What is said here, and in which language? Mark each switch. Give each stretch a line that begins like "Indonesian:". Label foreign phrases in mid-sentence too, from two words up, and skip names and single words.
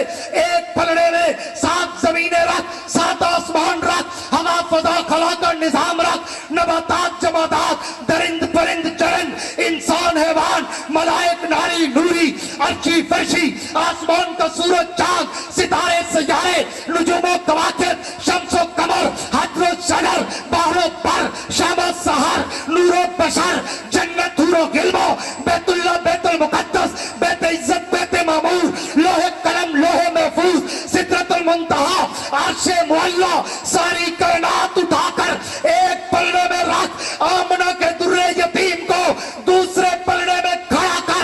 Urdu: ایک پلڑے میں 7 زمینیں رکھ، 7 آسمان رکھ، ہوا فضا خلا کا نظام رکھ، نباتات جمادات، درند پرند چرند، انسان حیوان، ملائک ناری نوری، عرشی فرشی، آسمان کا سورج چاند، ستارے سیارے، نجوم و کواکب، شمس و قمر، حجر و شجر، بحر و بر، شام و سحر، نور و بشر، جنت حور و غلمان، بیت اللہ بیت المقدس، بیت عزت بیت معمور، لوح قلم لوح محفوظ، سدرۃ المنتہا، عرش معلیٰ، ساری کائنات اٹھا کر ایک پلڑے میں رکھ، آمنہ کے در یتیم کو دوسرے پلڑے میں کھڑا کر۔